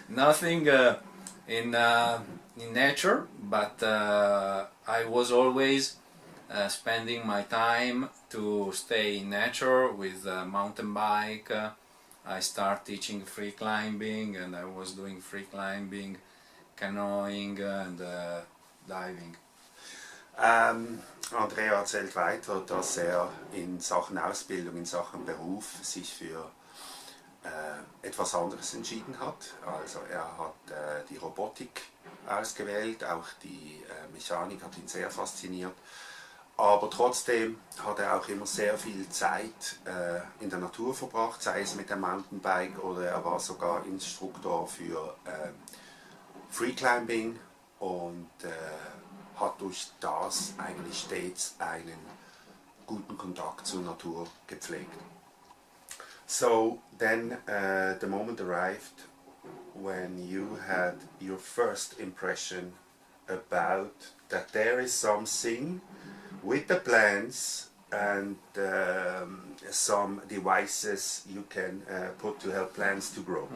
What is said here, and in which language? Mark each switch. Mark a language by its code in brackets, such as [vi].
[en] nothing in nature, but I was always spending my time to stay in nature with mountain bike. I started teaching free climbing, and I was doing free climbing, canoeing and diving. [de] Andrea erzählt weiter, dass er in Sachen Ausbildung, in Sachen Beruf sich für etwas anderes entschieden hat. Also er hat die Robotik ausgewählt, auch die Mechanik hat ihn sehr fasziniert. Aber trotzdem hat er auch immer sehr viel Zeit in der Natur verbracht, sei es mit dem Mountainbike oder er war sogar Instruktor für Freeclimbing und hat durch das eigentlich stets einen guten Kontakt zur Natur gepflegt. [en] So then the moment arrived when you had your first impression about that there is something with the plants and some devices you can put to help plants to grow.